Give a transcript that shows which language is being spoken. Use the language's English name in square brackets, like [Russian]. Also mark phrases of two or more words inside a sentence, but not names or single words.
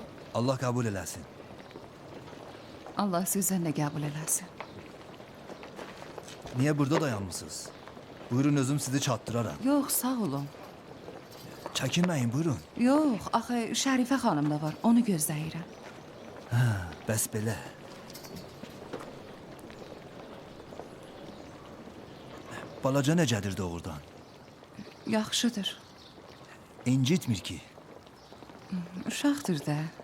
[Azerbaijani] Allah kabul eləsin. Allah sizden de kabul eləsin. Niye burada dayanmışsınız? Buyurun özüm sizi çatdıraram. Yok sağ olun. Çəkinməyin, buyurun. Yok axı Şərifə xanım da var. Onu gözləyirəm. Bəs belə. Balaca necədir doğrudan? Yaxşıdır. İncitmir ki. Uşaqdır da.